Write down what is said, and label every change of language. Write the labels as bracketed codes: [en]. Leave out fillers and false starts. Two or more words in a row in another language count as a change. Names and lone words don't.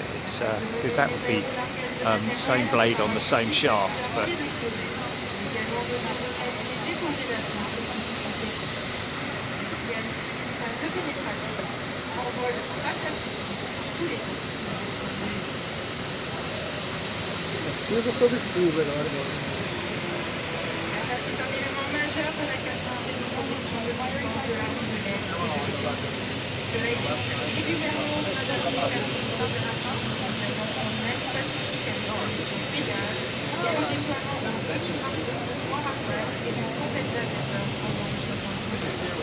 [en] It's because that would be same blade on the same shaft, but [pt] Cinza sobre cinza agora. [fr] Cela est régulièrement adapté à la système d'opération en Asie-Pacifique avec la mission Pégase et à le déploiement d'un demi-gramme de 3 rafales et d'une centaine d'aviateurs pendant les 72 heures.